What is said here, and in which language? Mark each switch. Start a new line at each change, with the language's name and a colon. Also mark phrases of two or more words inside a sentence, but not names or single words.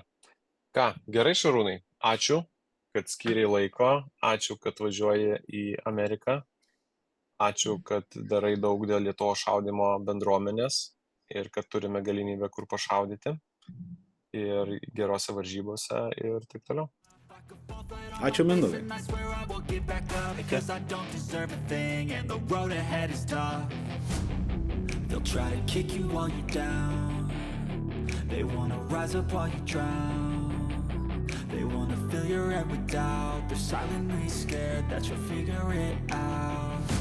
Lithuanian: Ką, gerai, Šarūnai, ačiū, kad skyrei laiko, ačiū, kad važiuoji į Ameriką, ačiū, kad darai daug dėl Lietuvos šaudymo bendruomenės ir kad turime galimybę kur pašaudyti. Ir gerose varžybose ir taip toliau. Ačiū, Mindaugai.
English: They'll try to kick you while you're down, They wanna rise up while you drown. They wanna fill your head with doubt. They're silently scared that you'll figure it out.